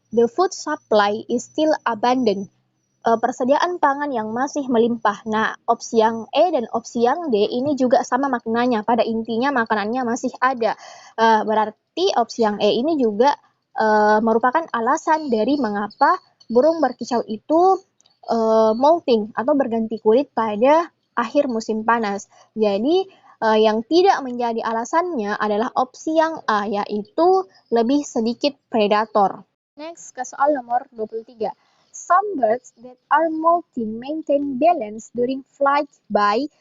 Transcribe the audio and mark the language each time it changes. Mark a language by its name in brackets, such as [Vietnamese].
[English] The food supply is still abundant. [Indonesian] Persediaan pangan yang masih melimpah. Nah, opsi yang E dan opsi yang D ini juga sama maknanya. Pada intinya makanannya masih ada. Berarti opsi yang E ini juga merupakan alasan dari mengapa burung berkicau itu molting atau berganti kulit pada akhir musim panas. Jadi, yang tidak menjadi alasannya adalah opsi yang A, yaitu lebih sedikit predator. Next, ke soal nomor 23. [English] Some birds that are molting maintain balance during flight by.